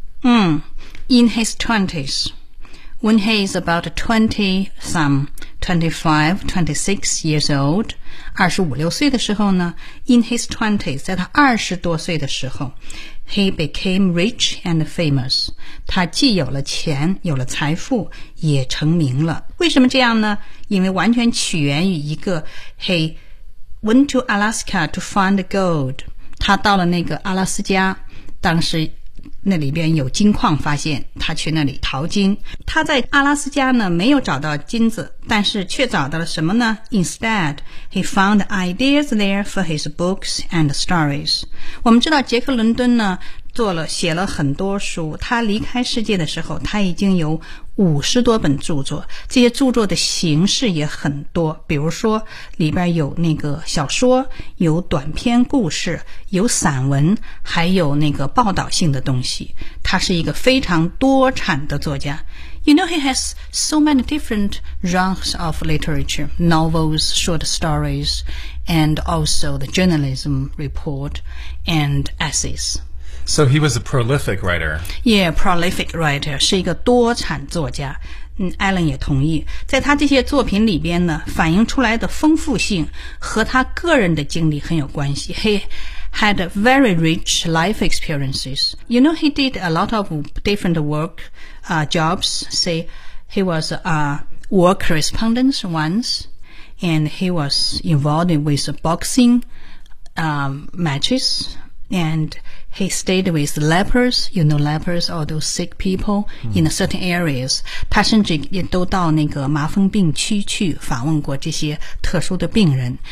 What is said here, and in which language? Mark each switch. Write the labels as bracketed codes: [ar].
[en] In his 20s. When he is about 25, 26 years old, [zh] 25-26岁的时候呢 [en] ,in his 20s, [zh] 在他20多岁的时候 [en] ,he became rich and famous. [zh] 他既有了钱，有了财富，也成名了。为什么这样呢？因为完全起源于一个 , [en] he went to Alaska to find gold. [zh] 他到了那个阿拉斯加，当时那里边有金矿，发现他去那里淘金。他在阿拉斯加呢没有找到金子，但是却找到了什么呢？ [en] Instead, he found ideas there for his books and stories. [zh] 我们知道杰克伦敦呢做了写了很多书，他离开世界的时候他已经有50多本著作，这些著作的形式也很多，比如说里边有那个小说，有短篇故事，有散文，还有那个报道性的东西，他是一个非常多产的作家。 [en] You know he has so many different genres of literature, novels, short stories, and also the journalism report and essays. So he was a prolific writer. Yeah, prolific writer, [zh] 是一个多产作家。 Alan 也同意，在他这些作品里边呢，反映出来的丰富性和他个人的经历很有关系。 [en] He had very rich life experiences. You know, he did a lot of different work, jobs. Say, he was a war correspondent once, and he was involved with boxing, matches. And he stayed with lepers, you know, lepers, all those sick people in certain areas. [zh] 他甚至也都到那个麻风病区去访问过这些特殊的病人。